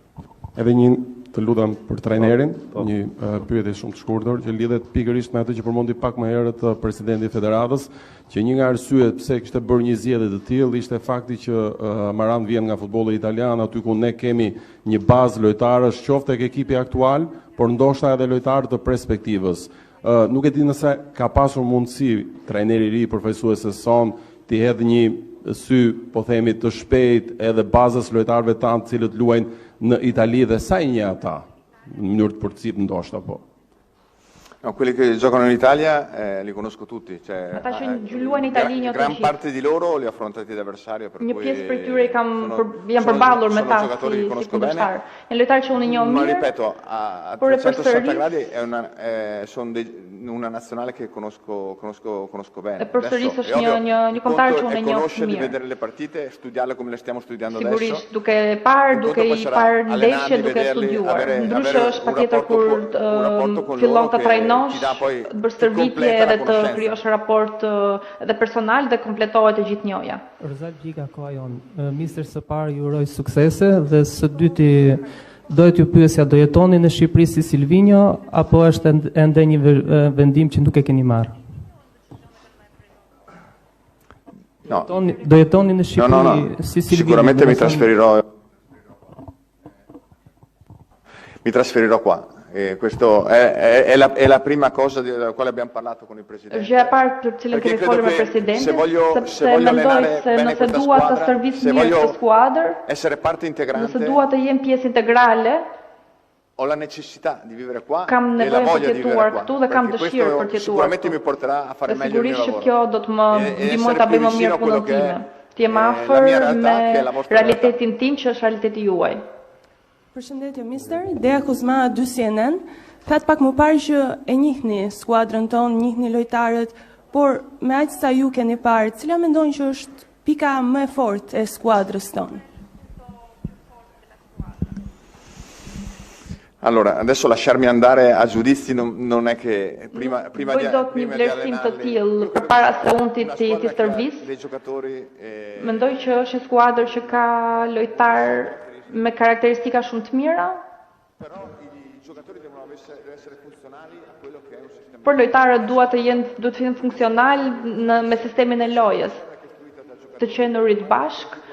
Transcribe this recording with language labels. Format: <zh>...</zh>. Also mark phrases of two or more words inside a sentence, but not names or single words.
<sq>Edhe një të lutem për trajnerin, një pyetje shumë të shkurtër që lidhet pikërisht me atë që përmendi pak më herët presidenti i Federatës, që një nga arsyet pse kishte bërë një zgjedhje të tillë ishte fakti që Maran vjen nga futbolli italian, aty ku ne kemi një bazë lojtarësh, qoftë tek ekipi aktual, por ndoshta edhe lojtarë të perspektivës. Nuk e di nëse ka pasur mundësi trajneri i ri përfaqësuesi son të hedhë një sy, po themi, të shpejt edhe bazës lojtarëve tanë të cilët luajnë në Itali dhe sa i njeh ata në mënyrë të përcip ndoshta po.</sq> <it>No, quelli che giocano in Italia li conosco tutti, cioè,</it> <sq>ata që luajnë në Itali njoh të</sq> <it>gran</it> <sq>gjithë.</sq> <it>parte di loro li ho affrontati da avversario, per</it> <sq>Një</sq> <it>cui</it> <sq>pjesë për tyre janë përballur me ta si kundërshtar. Janë lojtarë që unë njoh</sq> <it>ma</it> <sq>mirë.</sq> <it>ripeto, a 360 gradi sono una nazionale che conosco bene.</it> <sq>E përsëris është një kombëtar që unë njoh</sq> <it>conoscere di</it> <sq>mirë.</sq> <it>vedere le partite, studiarle come le stiamo studiando</it> <sq>Sigurisht,</sq> <it>adesso.</it> <sq>duke i parë ndeshje, duke studiuar. Ndryshe është patjetër kur fillon të trajnosh, të bësh stërvitje edhe të krijosh raport edhe personal dhe kompletohet e gjithë njohja. Rëzal Gjika, koha jonë. Mister, së parë ju uroj suksese dhe së dyti dohet ju pyesja, do jetoni në Shqipëri si Silvinjo apo është ende një vendim që nuk e keni marrë?</sq> <it>No.</it> <sq>Do jetoni në Shqipëri si Silvinjo?</sq> <it>Sicuramente mi trasferirò qua. Questo è la prima cosa della quale abbiamo parlato con il Presidente.</it> <sq>Gjëja e parë për cilën kemi folur me Presidentin, sepse mendoj se nëse dua të stërvis mirë këtë skuadër,</sq> <it>essere parte integrante,</it> <sq>nëse dua të jem pjesë integrale,</sq> <it>ho la necessità di vivere qua</it> <sq>kam</sq> <it>e la</it> <sq>nevojë për</sq> <it>voglia</it> <sq>të</sq> <it>di</it> <sq>jetuar</sq> <it>vivere</it> <sq>këtu</sq> <it>qua.</it> <sq>dhe kam dëshirë për të jetuar</sq> <it>Sicuramente</it> <sq>këtu.</sq> <it>mi porterà a fare meglio il mio</it> <sq>Sigurisht që</sq> <it>lavoro.</it> <sq>kjo do të më ndihmoj ta bëj më mirë punën time. Të jem afër me realitetin tim që është realiteti juaj. Përshëndetje, mister. Dea Kuzma, 2 CNN. Thatë pak më parë që e njihni skuadrën tonë, njihni lojtarët, por me aq sa ju keni parë, cila mendoni që është pika më e fortë e skuadrës tonë?</sq> <it>Allora, adesso lasciarmi andare a giudizi non è che prima di</it> <sq>një vlerësim të tillë përpara se unë ti stërvis. Mendoj që është një skuadër që ka lojtar me karakteristika shumë të mira. Por lojtarët duhet të jenë funksional me sistemin e lojës, të qenurit bashk.</sq>